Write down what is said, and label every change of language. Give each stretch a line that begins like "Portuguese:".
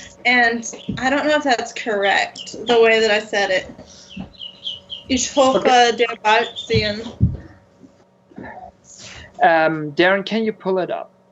English: And I don't know if that's correct, the way that I said it.
German: Ich hoffe, dir bald sehen.
English: Darren, can you pull it up?